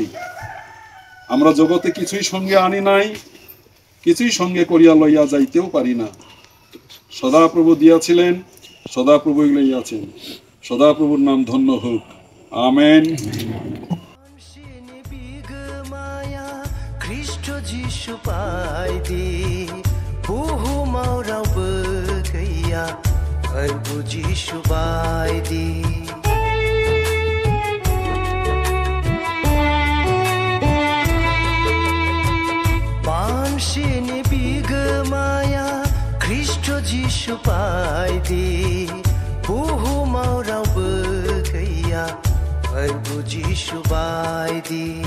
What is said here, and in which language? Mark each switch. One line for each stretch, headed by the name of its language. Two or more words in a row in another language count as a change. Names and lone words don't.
Bangla: আমরা জগতে কিছুই সঙ্গে আনি নাই, কিছুই সঙ্গে করিয়া লইয়া যাইতেও পারি না। সদাপ্রভু দিয়াছিলেন, সদাপ্রভুই লইয়াছেন। সদাপ্রভুর নাম ধন্য হোক, আমেন।
Bodo: খ্রিস্ট যিশু পাইদি बुहुमाव रावबो गैया प्रभु जिशु बायदि मानसिनि बिगोमाया ख्रिस्ट जिशु बायदि बुहुमाव रावबो गैया प्रभु जिशु बायदि